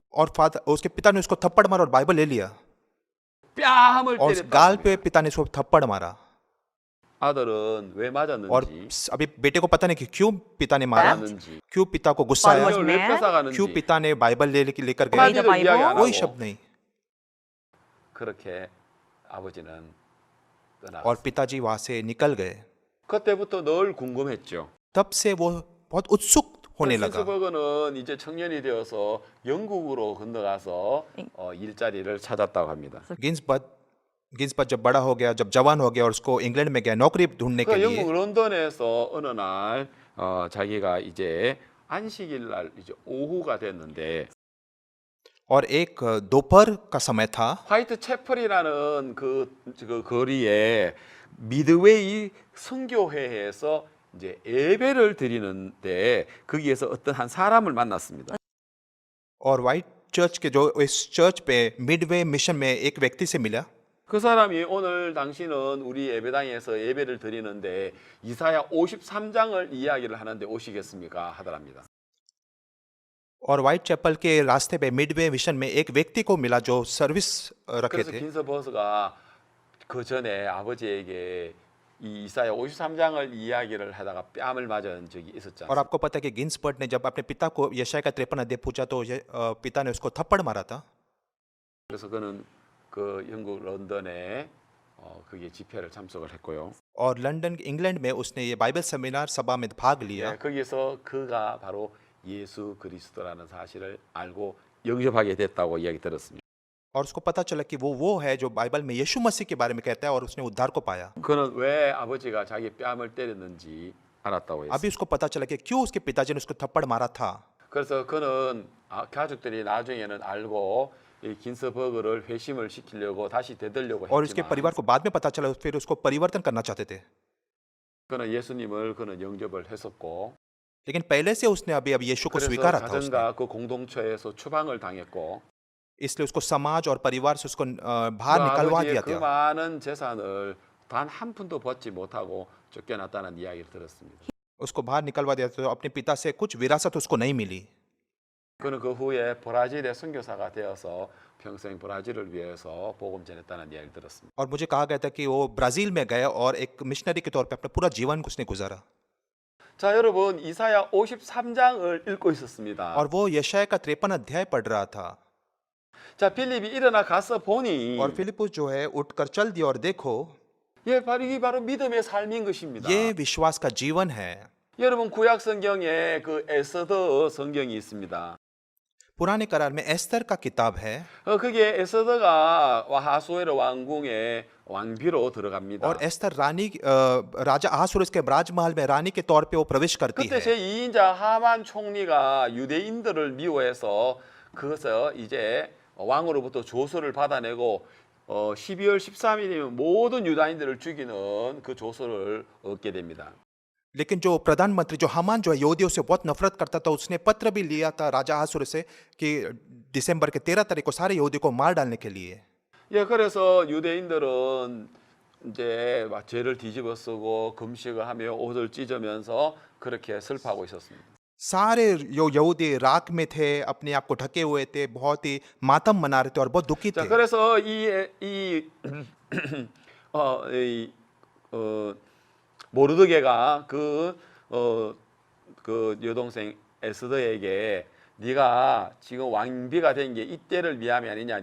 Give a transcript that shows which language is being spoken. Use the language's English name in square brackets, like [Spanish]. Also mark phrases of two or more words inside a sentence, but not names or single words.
[Hindi] और फादर उसके पिता ने उसको थप्पड़ मारा और बाइबल ले लिया [Korean] 뺨을 [Hindi] और उस गाल [Korean] 때렸다. [Hindi] पे पिता ने उसको थप्पड़ मारा। [Korean] 아들은 왜 [Hindi] और [Korean] 맞았는지, [Hindi] अभी बेटे को पता नहीं कि क्यों पिता ने मारा, [Korean] 맞았는지, [Hindi] क्यों पिता को गुस्सा आया, [English] was [Korean] 성경을 왜 [English] mad? [Korean] 뺏어가는지 [Hindi] क्यों पिता ने बाइबल लेकर गए, [English] Read the [Korean] 한마디도 이야기 안 [Hindi] कोई [Korean] 하고 [Hindi] शब्द नहीं। [Korean] 그렇게 아버지는 [Hindi] और [Korean] 떠나갔어요. [Hindi] पिताजी वहां से निकल गए। [Korean] 그때부터 늘 궁금했죠. [Hindi] तब से वो बहुत उत्सुक होने लगा। [Korean] 긴스버그는 이제 청년이 되어서 영국으로 건너가서 일자리를 찾았다고 합니다. [Hindi] गिन्सबर्ग जब बड़ा हो गया, जब जवान हो गया और उसको इंग्लैंड में गया नौकरी ढूंढने के [Korean] 그 [Hindi] लिए। [Korean] 영국 런던에서 어느 날 자기가 이제 안식일 날 이제 오후가 됐는데 [Hindi] और एक दोपहर का समय था। [Korean] 화이트 채플이라는 그 거리에 미드웨이 선교회에서 이제 예배를 드리는데 거기에서 어떤 한 사람을 만났습니다. [Hindi] और वाइट चर्च के जो इस चर्च पे मिडवे मिशन में एक व्यक्ति से मिला। [Korean] 그 사람이 오늘 당신은 우리 예배당에서 예배를 드리는데 이사야 53장을 이야기를 하는데 오시겠습니까? 하더랍니다. [Hindi] और वाइट चैपल के रास्ते पे मिडवे मिशन में एक व्यक्ति को मिला जो सर्विस रखे [Korean] 그래서 [Hindi] थे। [Korean] 긴스버스가 그 전에 아버지에게 이 이사야 53장을 이야기를 하다가 뺨을 맞은 적이 있었지 [Hindi] और [Korean] 않습니까? [Hindi] आपको पता है कि गिन्सबर्ग ने जब अपने पिता को यशाया का 53 अध्याय पूछा तो पिता ने उसको थप्पड़ मारा था। [Korean] 그래서 그는 그 영국 런던에 그게 집회를 참석을 했고요. [Hindi] और लंदन इंग्लैंड में उसने ये बाइबल सेमिनार सभा में भाग लिया। [Korean] 예, 거기서 그가 바로 예수 그리스도라는 사실을 알고 영접하게 됐다고 이야기 들었습니다. [Hindi] और उसको पता चला कि वो है जो बाइबल में यीशु मसीह के बारे में कहता है और उसने उद्धार को पाया। [Korean] 그는 왜 아버지가 자기 뺨을 때렸는지 알았다고 했어요. [Hindi] अभी उसको पता चला कि क्यों उसके पिताजी ने उसको थप्पड़ मारा था। [Korean] 그래서 그는 가족들이 나중에는 알고 이 긴스버그를 회심을 시키려고 다시 되돌려고 [Hindi] और उसके [Korean] 했지만 [Hindi] परिवार को बाद में पता चला फिर उसको परिवर्तन करना चाहते थे। [Korean] 그는 예수님을 그는 영접을 했었고 [Hindi] लेकिन पहले से उसने अभी यीशु को [Korean] 그래서 [Hindi] स्वीकारा था उसने। [Korean] 가정과 그 공동체에서 추방을 당했고 [Hindi] इसलिए उसको समाज और परिवार से उसको [Korean] 그 [Hindi] बाहर निकलवा [Korean] 아버지의 [Hindi] दिया [Korean] 그 [Hindi] था। [Korean] 많은 재산을 단 한 푼도 받지 못하고 쫓겨났다는 이야기를 들었습니다. [Hindi] उसको बाहर निकलवा दिया था तो अपने पिता से कुछ विरासत उसको नहीं मिली। [Korean] 그는 그 후에 브라질의 선교사가 되어서 평생 브라질을 위해서 복음 전했다는 이야기를 들었습니다. [Hindi] और मुझे कहा गया था कि वो ब्राजील में गए और एक मिशनरी के तौर पे अपना पूरा जीवन उसने गुजारा। [Korean] 자, 여러분 이사야 53장을 읽고 있었습니다. [Hindi] और वो यशाया का 53 अध्याय पढ़ रहा था। [Korean] 자, 필립이 일어나 가서 보니 [Hindi] और फिलिपुस जो है उठकर चल दिया और देखो [Korean] 예, 바로 이게 바로 믿음의 삶인 것입니다. [Hindi] ये विश्वास का जीवन है। [Korean] 여러분 구약 성경에 그 에스더 성경이 있습니다. [Hindi] पुराने करार में एस्तर का किताब है [Korean] 그게 에스더가 하수에르 왕궁의 왕비로 들어갑니다. [Hindi] और एस्तर रानी राजा ahasuerus के राजमहल में रानी के तौर पे वो प्रवेश करती [Korean] 그때 [Hindi] है। [Korean] 제2인자 하만 총리가 유대인들을 미워해서 그것을 이제 왕으로부터 조서를 받아내고 12월 13일이면 모든 유다인들을 죽이는 그 조서를 얻게 됩니다. [Hindi] लेकिन जो प्रधानमंत्री जो हामान जो है यहूदियों से बहुत नफरत करता था उसने पत्र भी लिया था राजा ahasuerus से कि दिसंबर के 13 तारीख को सारे यहूदी को मार डालने के लिए। [Korean] 예, 그래서 유대인들은 이제 막 죄를 뒤집어 쓰고 금식을 하며 옷을 찢으면서 그렇게 슬퍼하고 있었습니다. [Hindi] सारे जो यहूदी राख में थे अपने आप को ढके हुए थे, बहुत ही मातम मना रहे थे और बहुत दुखी [Korean] 자, [Hindi] थे। [Korean] 그래서 모르드게가 그 여동생 에스더에게 네가 지금 왕비가 된 게 이때를 위함이 아니냐.